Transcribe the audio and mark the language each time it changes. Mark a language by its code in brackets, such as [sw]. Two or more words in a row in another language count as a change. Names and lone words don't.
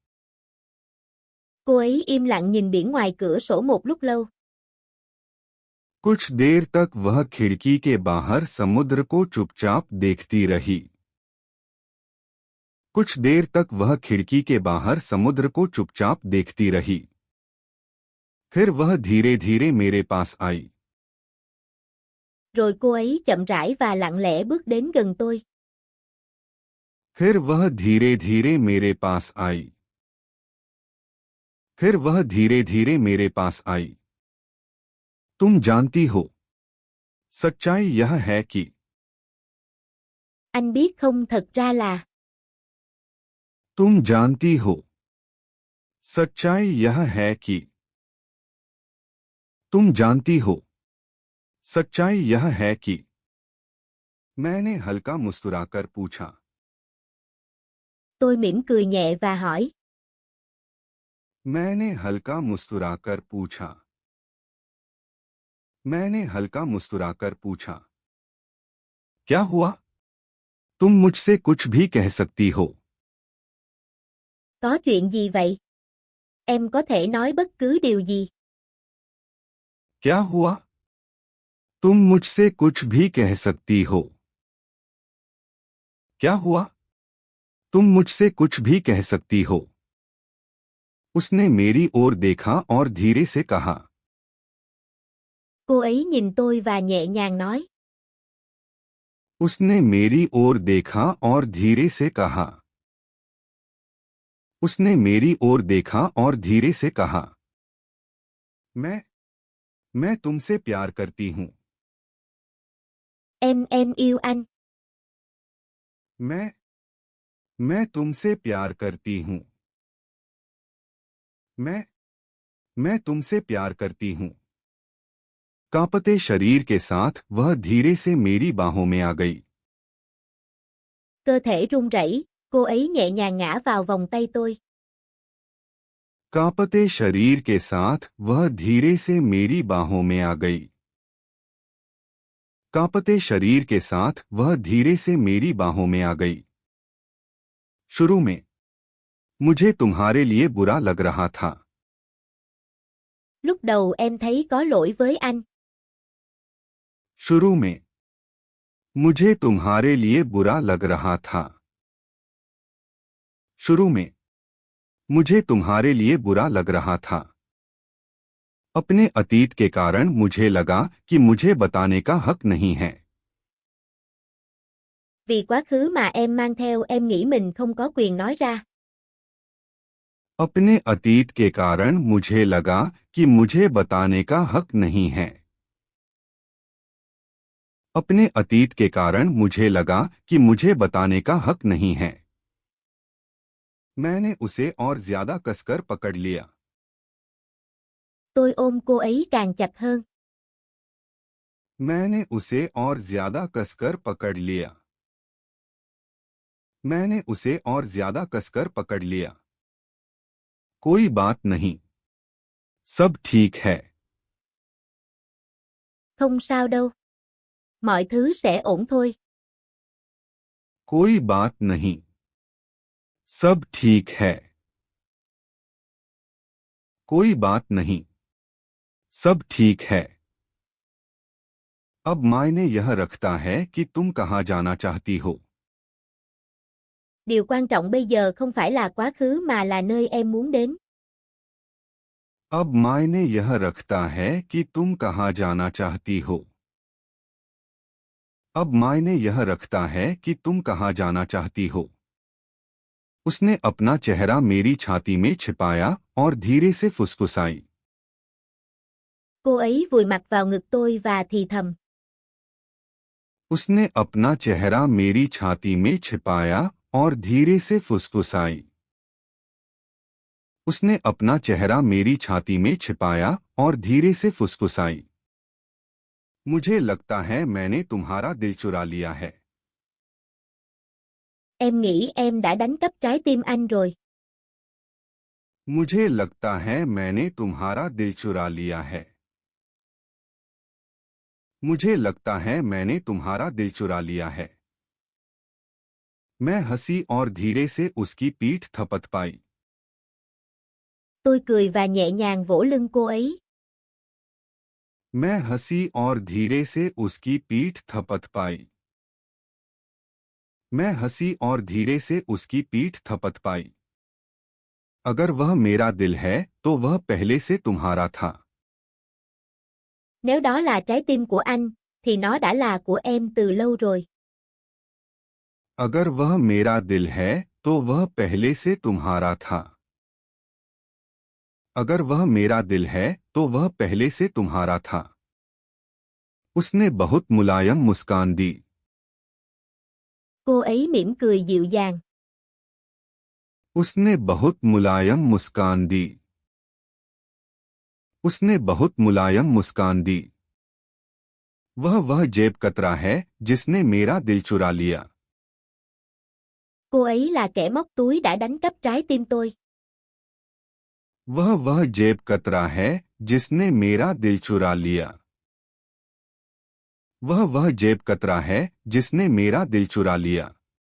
[vi] Cô ấy im lặng nhìn biển ngoài cửa sổ một lúc lâu. [hi] कुछ देर तक वह खिड़की के बाहर समुद्र को चुपचाप देखती रही। कुछ देर तक वह खिड़की के बाहर समुद्र को चुपचाप देखती रही। फिर वह धीरे धीरे मेरे पास आई। [vi] Rồi cô ấy chậm rãi và lặng lẽ bước đến gần tôi. [hi] फिर वह धीरे धीरे मेरे पास आई। फिर वह धीरे धीरे मेरे पास आई। तुम जानती हो, सच्चाई यह है कि [vi] Anh biết không, thật ra là. [hi] तुम जानती हो, सच्चाई यह है कि तुम जानती हो, सच्चाई यह है कि मैंने हल्का मुस्कुराकर पूछा। [vi] Tôi mỉm cười nhẹ và hỏi. [hi] मैंने हल्का मुस्कुराकर पूछा। मैंने हल्का मुस्कुराकर पूछा। क्या हुआ? तुम मुझसे कुछ भी कह सकती हो। [vi] Có chuyện gì vậy? Em có thể nói bất cứ điều gì. [hi] क्या हुआ? तुम मुझसे कुछ भी कह सकती हो। क्या हुआ? तुम मुझसे कुछ भी कह सकती हो। उसने मेरी ओर देखा और धीरे से कहा। [vi] Cô ấy nhìn tôi và nhẹ nhàng nói. [hi] उसने मेरी ओर देखा और धीरे से कहा। उसने मेरी ओर देखा और धीरे से कहा। मैं तुमसे प्यार करती हूं। [vi] Em yêu anh. [hi] मैं तुमसे प्यार करती हूं। मैं तुमसे प्यार करती हूं। कांपते शरीर के साथ वह धीरे से मेरी बाहों में आ गई। [vi] Cơ thể run rẩy, cô ấy nhẹ nhàng ngã vào vòng tay tôi. [hi] कांपते शरीर के साथ वह धीरे से मेरी बाहों में आ गई। कांपते शरीर के साथ वह धीरे से मेरी बाहों में आ गई। शुरू में मुझे तुम्हारे लिए बुरा लग रहा था। [vi] Lúc đầu em thấy có lỗi với anh. [hi] शुरू में मुझे तुम्हारे लिए बुरा लग रहा था। शुरू में मुझे तुम्हारे लिए बुरा लग रहा था। अपने अतीत के कारण मुझे लगा कि मुझे बताने का हक नहीं है। [vi] Vì quá khứ mà em mang theo em nghĩ mình không có quyền nói ra. [hi] अपने अतीत के कारण मुझे लगा कि मुझे बताने का हक नहीं है। अपने अतीत के कारण मुझे लगा कि मुझे बताने का हक नहीं है। मैंने उसे और ज्यादा कसकर पकड़ लिया। [vi] Tôi ôm cô ấy càng chặt hơn. [hi] मैंने उसे और ज्यादा कसकर पकड़ लिया। मैंने उसे और ज्यादा कसकर पकड़ लिया। कोई बात नहीं, सब ठीक है। [vi] Không sao đâu. Mọi thứ sẽ ổn thôi. [hi] कोई बात नहीं, सब ठीक है। कोई बात नहीं, सब ठीक है। अब मायने यह रखता है कि तुम कहाँ जाना चाहती हो। [vi] Điều quan trọng bây giờ không phải là quá khứ mà là nơi em muốn đến. [hi] अब मायने यह रखता है कि तुम कहाँ जाना चाहती हो। अब मायने यह रखता है कि तुम कहाँ जाना चाहती हो। उसने अपना चेहरा मेरी छाती में छिपाया और धीरे से फुसफुसाई। [vi] Cô ấy vùi mặt vào ngực tôi và thì thầm. [hi] उसने अपना चेहरा मेरी छाती में छिपाया और धीरे से फुसफुसाई। उसने अपना चेहरा मेरी छाती में छिपाया और धीरे से फुसफुसाई। मुझे लगता है मैंने तुम्हारा दिल चुरा लिया है। [vi] Em nghĩ em đã đánh cắp trái tim anh rồi. [hi] मुझे लगता है मैंने तुम्हारा दिल चुरा लिया है। मुझे लगता है मैंने तुम्हारा दिल चुरा लिया है। मैं हंसी और धीरे से उसकी पीठ थपथ पाई। [vi] Tôi cười và nhẹ nhàng vỗ lưng cô ấy. [hi] मैं हंसी और धीरे से उसकी पीठ थपथ पाई। मैं हंसी और धीरे से उसकी पीठ थपथ पाई। अगर वह मेरा दिल है तो वह पहले से तुम्हारा था। [vi] Nếu đó là trái tim của anh, thì nó đã là của em từ lâu rồi. [hi] अगर वह मेरा दिल है तो वह पहले से तुम्हारा था। अगर वह मेरा दिल है तो वह पहले से तुम्हारा था। उसने बहुत मुलायम मुस्कान दी। [vi] Cô ấy mỉm cười dịu dàng. [hi] उसने बहुत मुलायम मुस्कान दी। उसने बहुत मुलायम मुस्कान दी। वह जेब कतरा है जिसने मेरा दिल चुरा लिया। [vi] Cô ấy là kẻ móc túi đã đánh cắp trái tim tôi. [hi] वह जेब कतरा है जिसने मेरा दिल चुरा लिया। वह जेब कतरा है जिसने मेरा दिल चुरा लिया।